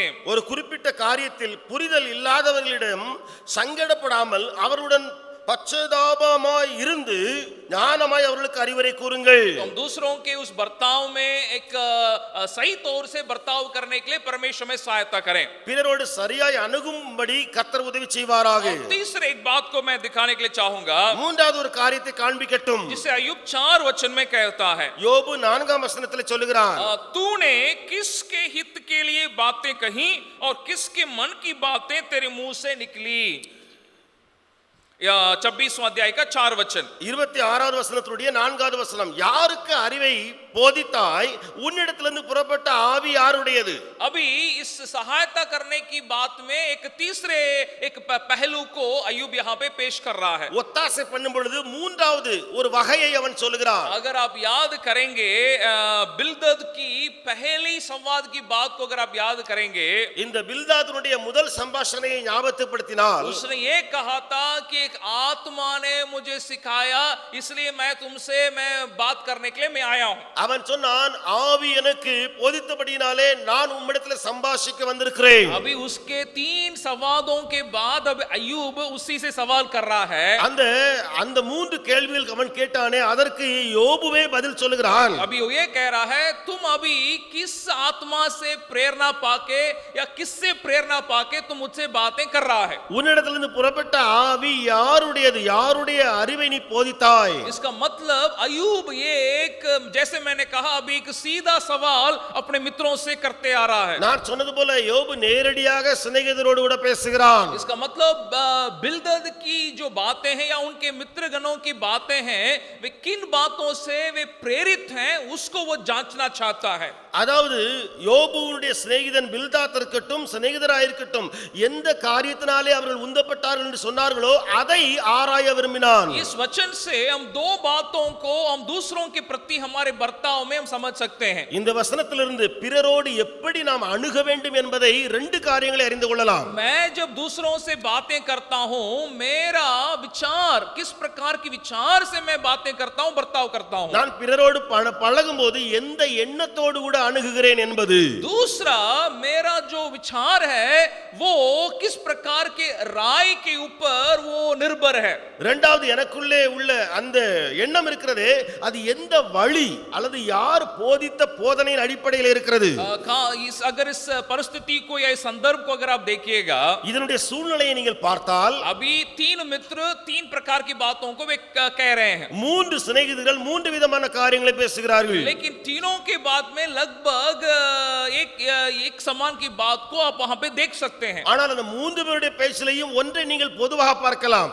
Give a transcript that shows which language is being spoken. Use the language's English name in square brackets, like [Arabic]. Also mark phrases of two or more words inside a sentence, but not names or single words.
[Tamil] ஒரு குறிப்பிட்ட காரியத்தில் புரிதல் இல்லாதவர்களிடம் சங்கடப்படாமல் அவருடன் பச்சதாபமாய் இருந்து ஞானமாய் அவர்களுக்கு அறிவுரை கூறுங்கள். [Hindi] हम दूसरों के उस बर्ताव में एक सही तौर से बर्ताव करने के लिए परमेश्वर में सहायता करें। [Tamil] பிறரோடு சரியாய் அணுகும்படி கர்த்தர் உதவி செய்வாராக. [Hindi] तीसरे एक बात को मैं दिखाने के लिए चाहूंगा, [Tamil] மூன்றாவது ஒரு காரியத்தை காண்பிக்கட்டும். [Hindi] जिसे अय्यूब 4 वचन में कहता है। [Tamil] யோபு 4ஆம் வசனத்திலே சொல்லுகிறான், [Hindi] तूने किसके हित के लिए बातें कही और किसके मन की बातें तेरे मुंह से निकली। 26वां अध्याय का 4 वचन, [Tamil] 26வது வசனத்துடைய 4வது வசனம், யாருக்கு அறிவை போதித்தாய், உன்னிடத்திலிருந்து புறப்பட்ட ஆவி யாருடையது. [Hindi] अभी इस सहायता करने की बात में एक तीसरे एक पहलू को अय्यूब यहाँ पे पेश कर रहा है। [Tamil] ஒத்தாசை பண்ணும் பொழுது மூன்றாவது ஒரு வகையை அவன் சொல்லுகிறான். [Hindi] अगर आप याद करेंगे बिल्दद की पहली संवाद की बात को अगर आप याद करेंगे, [Tamil] இந்த பில்தாதுனுடைய முதல் சம்பாஷணையை ஞாபகப்படுத்தினால், [Hindi] उसने ये कहा था कि एक आत्मा ने मुझे सिखाया, इसलिए मैं तुमसे बात करने के लिए मैं आया हूं। [Tamil] அவன் சொன்னான், ஆவி எனக்கு போதித்தபடியினாலே நான் உம்மிடத்தில் சம்பாஷிக்க வந்திருக்கிறேன். [Hindi] अभी उसके 3 संवादों के बाद अब अय्यूब उसी से सवाल कर रहा है। [Tamil] அந்த மூன்று கேள்விகள் அவன் கேட்டானே, அதற்கு யோபுவே பதில் சொல்லுகிறான். [Hindi] अभी वो ये कह रहा है, तुम अभी किस आत्मा से प्रेरणा पाके या किससे प्रेरणा पाके तुम मुझसे बातें कर रहा है। [Tamil] உன்னிடத்திலிருந்து புறப்பட்ட ஆவி யாருடையது, யாருடைய அறிவை நீ போதித்தாய். [Hindi] इसका मतलब मतलब अयूब ये एक, जैसे मैंने कहा अभी, एक सीधा सवाल अपने मित्रों से करते आ रहा है। [Tamil] நான் சொன்னது போல யோபு நேரடியாக சிநேகிதரோடு கூட பேசுகிறான். [Hindi] इसका मतलब बिल्दद की जो बातें हैं या उनके मित्रगणों की बातें हैं, वे किन बातों से वे प्रेरित हैं उसको वो जांचना चाहता है। [Tamil] அதாவது யோபுவுடைய சிநேகிதன் பில்தாத் இருக்கட்டும், சிநேகிதராயிருக்கட்டும், எந்த காரியத்தினாலே அவர்கள் உந்தப்பட்டார்கள் என்று சொன்னார்களோ அதை ஆராய விரும்பினான். [Hindi] इस वचन से हम दो बातों को हम दूसरों के प्रति हमारे बर्ताव में हम समझ सकते हैं। [Tamil] இந்த வசனத்திலிருந்து பிறரோடு எப்படி நாம் அணுக வேண்டும் என்பதை ரெண்டு காரியங்களை அறிந்து கொள்ளலாம். [Hindi] मैं जब दूसरों से बातें करता हूं, मेरा विचार किस प्रकार की विचार से मैं बातें करता हूं, बर्ताव करता हूं। [Tamil] நான் பிறரோடு பழகும்போது எந்த எண்ணத்தோடு கூட அணுகுகிறேன் என்பது. [Hindi] दूसरा, मेरा जो विचार है वो किस प्रकार के राय के ऊपर वो निर्भर है। [Tamil] இரண்டாவது, எனக்குள்ளே உள்ள அந்த எண்ணம் இருக்கிறதே, அது எந்த வழி அல்லது யார் போதித்த போதனையின் அடிப்படையில் இருக்கிறது. [Hindi] अगर इस परिस्थिति को या इस संदर्भ को अगर आप देखिएगा, [Tamil] இதனுடைய சூழ்நிலையை நீங்கள் பார்த்தால் [Hindi] अभी तीन मित्र तीन प्रकार की बातों को वे कह रहे हैं, [Tamil] மூன்று சிநேகிதர்கள் மூன்று விதமான காரியங்களை பேசுகிறார்கள். [Hindi] लेकिन तीनों के बात में लगभग एक समान की बात को आप वहां पे देख सकते हैं। [Tamil] ஆனால் அந்த மூன்று பேருடைய பேச்சிலையும் ஒன்றை நீங்கள் பொதுவாக பார்க்கலாம்.